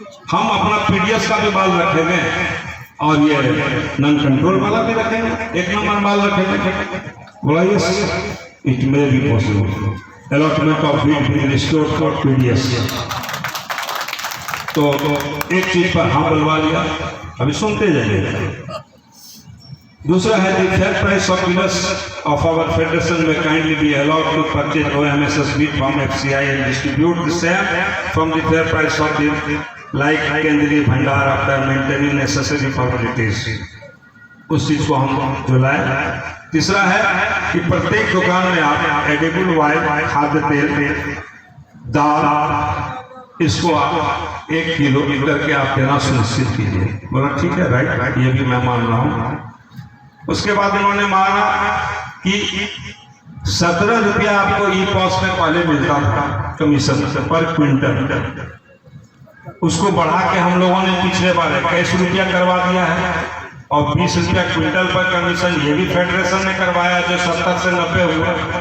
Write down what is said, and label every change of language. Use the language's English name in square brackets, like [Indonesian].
[Hindi] हम अपना पीडीएस का भी माल रखेंगे और ये नॉन कंट्रोल वाला भी रखेंगे, 1 नंबर माल रखेंगे। बोला [English] Yes, it may be possible. Allotment of wheat be restored for PDS. [Hindi] तो एक चीज पर हाँ बुलवा लिया, अभी सुनते जाइए। दूसरा है [English] the fair price of winners of our federation may kindly be allowed to purchase OMSS wheat from FCI and distribute the same from the fair price of the like Kendriya Bhandar after maintaining necessary formalities। [Hindi] उस चीज को हम जो लाए तीसरा है कि प्रत्येक दुकान में आप एडिबल ऑयल, खाद्य तेल, दाल, इसको आप 1 किलो करके आप देना सुनिश्चित कीजिए। बोला ठीक है, [English] right, [Hindi] ये भी मैं मान रहा हूँ। उसके बाद इन्होंने माना कि 17 रुपया आपको ई पॉस में पहले मिलता था कमीशन पर क्विंटल, उसको बढ़ा के हम लोगों ने पिछले बार 21 रुपया करवा दिया है और 20 रुपया क्विंटल पर कमीशन ये भी फेडरेशन ने करवाया, जो 70 से 90 हुआ।